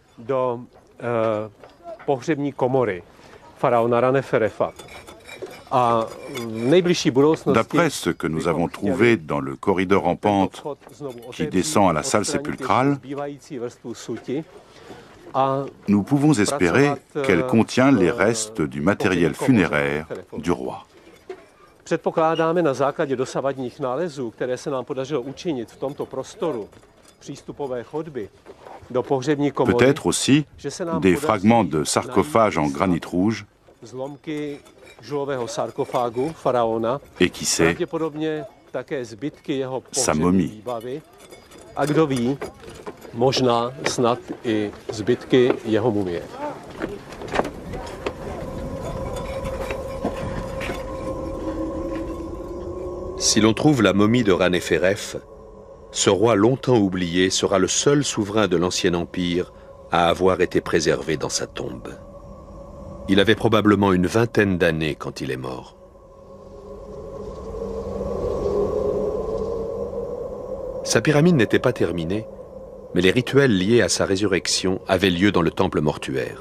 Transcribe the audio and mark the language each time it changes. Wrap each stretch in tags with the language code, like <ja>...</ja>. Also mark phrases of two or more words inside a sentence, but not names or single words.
<fr>D'après ce que nous avons trouvé dans le corridor en pente qui descend à la salle sépulcrale, nous pouvons espérer qu'elle contient les restes du matériel funéraire du roi.</fr> <cs>Předpokládáme na základě dosavadních nálezů, které se nám podařilo učinit v tomto prostoru přístupové chodby do pohřební komory,</cs> <fr>peut-être aussi des fragments de sarcophages en granit rouge,</fr> <cs>zlomky žulového sarkofágu faraona,</cs> <fr>et qui sait,</fr> <cs>pravděpodobně také zbytky jeho</cs> <fr>sa</fr> <cs>pohřební</cs> <fr>momie.</fr> <cs>výbavy. A kdo ví, možná snad i zbytky jeho mumie.</cs> <fr>Si l'on trouve la momie de Raneferef, ce roi longtemps oublié sera le seul souverain de l'Ancien Empire à avoir été préservé dans sa tombe. Il avait probablement une vingtaine d'années quand il est mort. Sa pyramide n'était pas terminée, mais les rituels liés à sa résurrection avaient lieu dans le temple mortuaire.</fr>